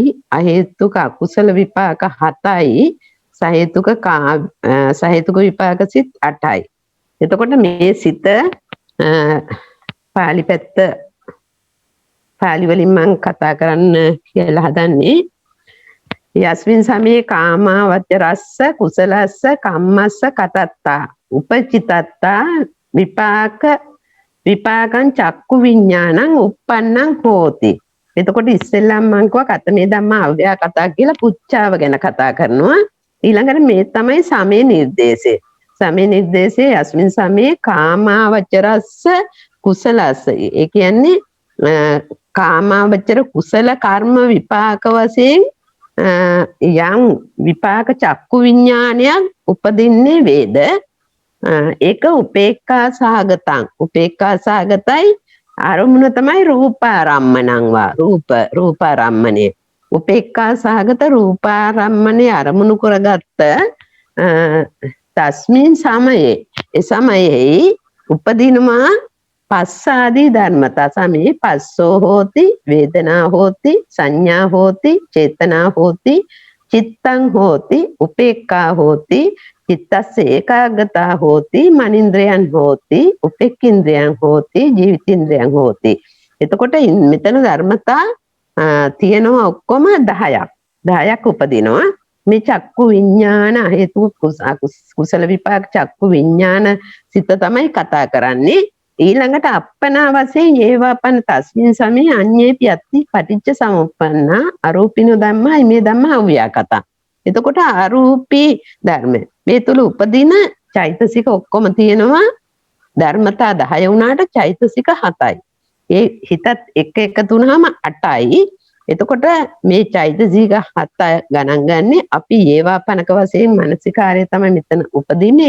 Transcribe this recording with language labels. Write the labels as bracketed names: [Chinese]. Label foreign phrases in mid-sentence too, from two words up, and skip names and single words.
[Sinhala] අහේතුක අකුසල විපාක 7යි. සහේතුක විපාක සිත් 8යි. එතකොට මේ සිත පාලි පැත්ත පාලි වලින් මම කතා කරන්න කියලා හදන්නේ. [Pali] යස්මින් සමේ කාමාවචරස්ස කුසලස්ස කම්මස්ස කතත්තා උපචිතත්තා විපාකං චක්කු විඥානං uppannං හෝති. [Sinhala] එතකොට ඉස්සෙල්ලම මම කිව්වා [Pali] කතමේ ධම්ම අව්‍යාකතා [Sinhala] කියලා පුච්චාව ගැන කතා කරනවා. ඊළඟට මේ තමයි සමේ නිර්දේශය. සමේ නිර්දේශයේ [Pali] යස්මින් සමේ කාමාවචරස්ස කුසලස්ස. [Sinhala] ඒ කියන්නේ කාමාවචර කුසල කර්ම විපාක වශයෙන් යම් විපාක චක්කු විඥානයක් උපදින්නේ වේද. ඒක [Pali] උපේක්ඛා සහගතං. [Sinhala] උපේක්ඛා සහගතයි අරමුණ තමයි [Pali] රූපාරම්මණං වා. [Sinhala] රූපාරම්මණය. උපේක්ඛා සහගත රූපාරම්මණය අරමුණු කරගත්ත [Pali] තස්මින් සමයේ [Sinhala] ඒ සමයේ උපදිනවා පස්සාදී ධර්මතා. [Pali] සමේ පස්සෝ හෝති, වේදනා හෝති, සංඥා හෝති, චේතනා හෝති, චිත්තං හෝති, උපේක්ඛා හෝති, චිත්තස්ස ඒකාග්‍රතා හෝති, මනින්ද්‍රයන් හෝති, උපේක්ඛින්ද්‍රයන් හෝති, ජීවිතින්ද්‍රයන් හෝති. [Sinhala] එතකොට මෙතන ධර්මතා තියෙනවා ඔක්කොම 10ක් උපදිනවා. මේ චක්කු විඥාන හේතු කුසල විපාක චක්කු විඥාන සිත තමයි කතා කරන්නේ. [Pali] ඊළඟට අප්පනා වශයෙන් ඒවාපන තස්මින් සමේ අඤ්ඤේපි අත්ති පටිච්ච සමුප්පන්නා අරූපිනෝ ධම්මා මේ ධම්මා අව්‍යාකතා. [Sinhala] එතකොට අරූපී ධර්ම මේ තුල උපදින චෛතසික ඔක්කොම තියෙනවා. ධර්මතා 10 වුණාට චෛතසික 7යි. ඒ හිතත් එකතු වුණාම 8යි. එතකොට මේ චෛතසික 7 ගණන් ගන්නේ අපි ඒවාපනක වශයෙන් මානසිකාරය තමයි මෙතන උපදින්නේ.